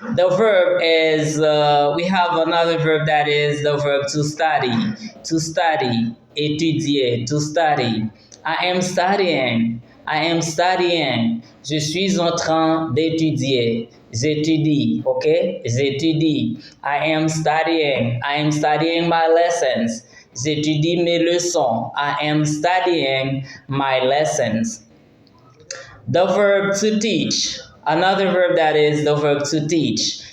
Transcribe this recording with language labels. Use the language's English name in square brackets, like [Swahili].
[English] The verb is, we have another verb that is the verb to study. To study, étudier, to study. I am studying. [French] Je suis en train d'étudier. J'étudie, J'étudie. [English] I am studying my lessons. [French] J'étudie mes leçons. [English] I am studying my lessons. The verb to teach. Another verb that is the verb to teach.